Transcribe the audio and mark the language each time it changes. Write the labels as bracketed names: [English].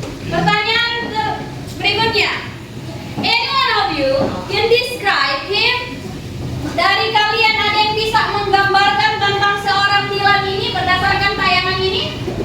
[Indonesian] Pertanyaan berikutnya. [English] Any one of you can describe him? [Indonesian] Dari kalian ada yang bisa menggambarkan tentang seorang Dilan ini berdasarkan tayangan ini?